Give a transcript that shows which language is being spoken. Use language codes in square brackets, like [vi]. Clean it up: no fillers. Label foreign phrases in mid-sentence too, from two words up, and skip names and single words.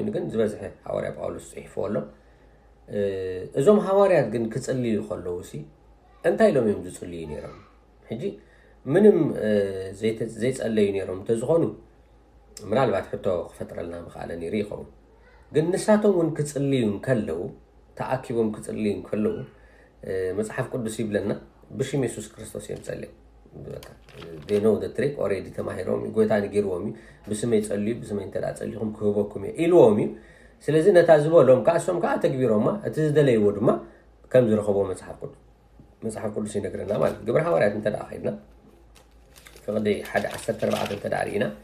[ti] ግን ዝበዝሐ ሐዋርያ ጳውሎስ ጽሒፍዎ ኣሎ እዞም ሐዋርያት ግን ክጽልዩ ከለውሲ እንታይ ኢሎም እዮም ዝጽልዩ ነይሮም ሕጂ ምንም ዘይጸለዩ ነይሮም እንተዝኾኑ ምናልባት ሕቶ ክፈጥረልና ምኽኣለ ነይሩ ይኸውን ግን ንሳቶም እውን ክጽልዩ ከለው ተኣኪቦም ክጽልዩ ከለው መጽሓፍ ቅዱስ ይብለና ብሽም ኢየሱስ ክርስቶስ እዮም ጸልዩ [en] they know the trick already [ti] ተማሂሮም ጎይታ ንገርዎም ብስመይ ጸልዩ ብስመይ እንተዳ ጸልዩኹም ክህበኩም ኢልዎም ስለዚ ነታ ዝበሎም ካሶም ከዓ ተግቢሮማ እቲ ዝደለይዎ ድማ ከም ዝረኸቦ መጽሓፍ ቅዱስ ይነግረና ማለት ግብረ ሐዋርያት እንተዳ ኸይድና ፍቅዲ 1:14 እንተዳ ርኢና